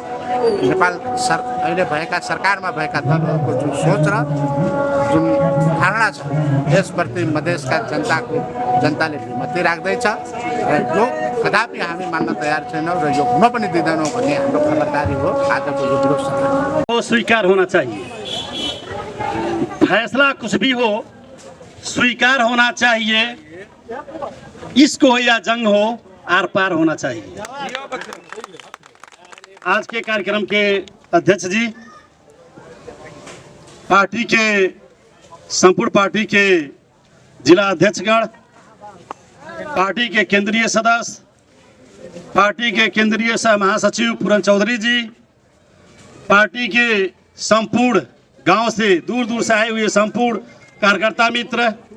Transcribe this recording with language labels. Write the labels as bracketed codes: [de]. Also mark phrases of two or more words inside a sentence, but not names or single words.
[ne] नेपाल अहिले भएका सरकारमा भएका दलहरूको जुन सोच र जुन धारणा छ, यसप्रति मधेसका जनताले विमति राख्दैछ र यो कदापि हामी मान्न तयार छैनौँ र यो हुन पनि दिँदैनौँ भन्ने हाम्रो खबरदारी हो आजको यो विरोध सभा। [hi] वो स्वीकार होना चाहिए, फैसला कुछ भी हो स्वीकार होना चाहिए, इश्क हो या जंग हो आर पार होना चाहिए। आज के कार्यक्रम के अध्यक्ष जी, पार्टी के संपूर्ण पार्टी के जिला अध्यक्षगण, पार्टी के केंद्रीय सदस्य, पार्टी के केंद्रीय सह महासचिव पूरन चौधरी जी, पार्टी के संपूर्ण गांव से दूर दूर से आए हुए संपूर्ण कार्यकर्ता मित्र,